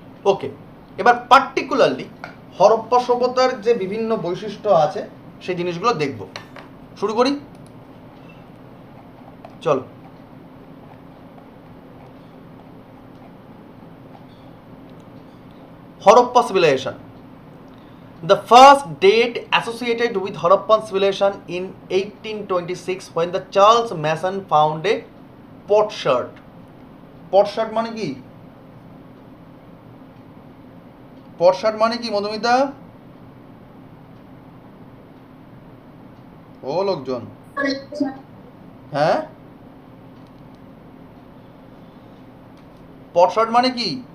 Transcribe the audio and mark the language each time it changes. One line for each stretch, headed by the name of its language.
Bangla: ওকে, এবার পার্টিকুলারলি হরপ্পা সভ্যতার যে বিভিন্ন বৈশিষ্ট্য আছে সেই জিনিসগুলো দেখব। শুরু করি, চলো।
English: Harappa civilization. The first date associated with Harappan civilization in 1826 when the Charles Mason found a potsherd.
Bangla: Potsherd মানে কি? potsherd মানে কি মধুমিতা? ও লোকজন, হ্যাঁ, potsherd মানে কি?